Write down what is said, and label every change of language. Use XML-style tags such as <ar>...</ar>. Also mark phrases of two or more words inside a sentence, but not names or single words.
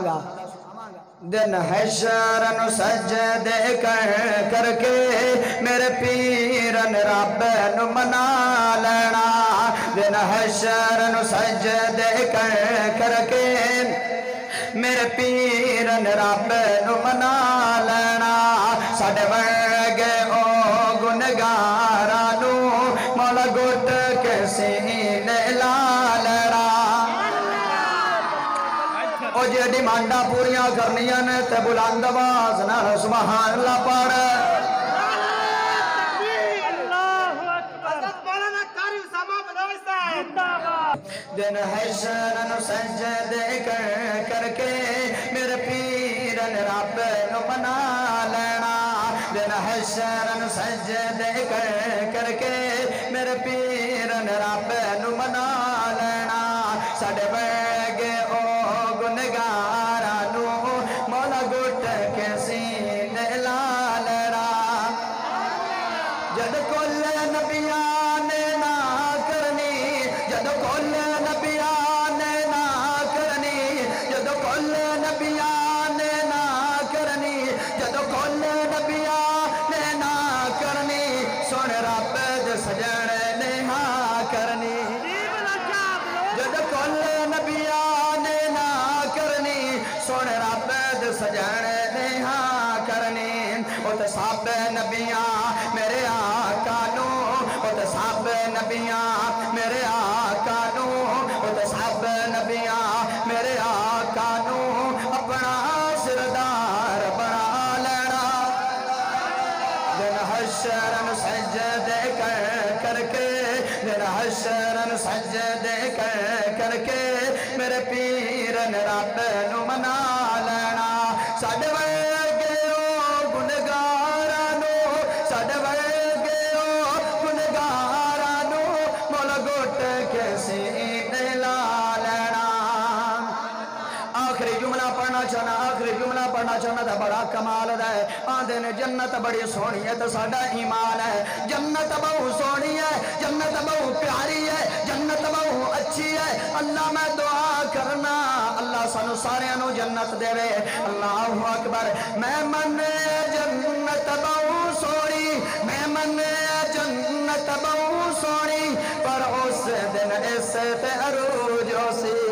<pa>گا دن حشر نو سجدے کر کے میرے پیرن رب نو منا لینا دن حشر نو سجدے کر کے میرے پیرن رب نو منا لینا ساڈے ورگے او گنہگاراں نو مولا گھٹ کے سینے لا لینا او جے ڈیمانڈاں پوریاں کرنیاں نے تے بلند آواز نال</pa> <ar>سبحان اللہ</ar> <pa>پڑھ دن حشر نو سجدے کر کے میرے پیرن رب نو منا لینا دن حشر نو سجدے کر کے میرے پیرن رب نو منا لینا ساڈے ورگے او گنہگاراں نو مولا گھٹ کے سینے لا لینا جد کل نبیاں نے نہ کرنی جد کل نبیاں نے نہ کرنی جد کل نبیاں نے نہ کرنی جد کل نبیاں نے نہ کرنی سن رب دے سجن نے ہاں کرنی جد کل نبیاں نے نہ کرنی سن رب دے سجن نے ہاں کرنی او تے سب نبیاں میرے آقا نو او تے سب نبیاں میرے آقا نو او تے سب نبیاں میرے آقا نو اپنا سردار بنا لینا دن حشر نو سجدے کر کے دن حشر نو سجدے کر کے میرے پیرن رب نو منا لینا ساڈے ورگے او گنہگاراں نو ساڈے ورگے او گنہگاراں نو مولا گھٹ کے سینے لا لینا آخری جملہ پڑھنا چاہنا تھا بڑا کمال ہے آندے نے جنت بڑی سونی ہے تو ساڈا ایمان ہے جنت بہت سونی ہے جنت بہت پیاری ہے جنت بہت اچھی ہے اللہ میں دعا کرنا اللہ سانو سارے نو جنت دے وے</pa> <ar>اللہ اکبر</ar> <pa>میں من جنت بہت سونی میں من جنت بہت سونی پر اس دن اس تے عروج سی</pa>